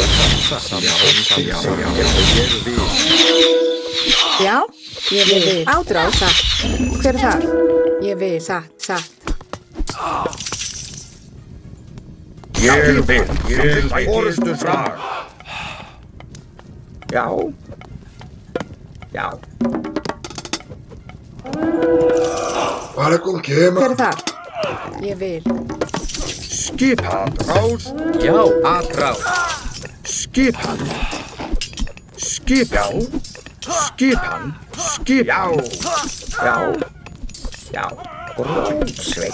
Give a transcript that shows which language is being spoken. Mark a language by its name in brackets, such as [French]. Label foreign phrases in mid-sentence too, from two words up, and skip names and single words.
[Icelandic] Já, ég vil. Átrás. Satt. Hver er þar? Ég vil. Satt. Ég vil. Orustuslag. Já. [Portuguese] Para com que, [Icelandic] Hver [Portuguese] mano? [Icelandic] er þar? Ég vil. Skipan. Rás. Já. Atrás. Skipan. Já. Grjótsveit.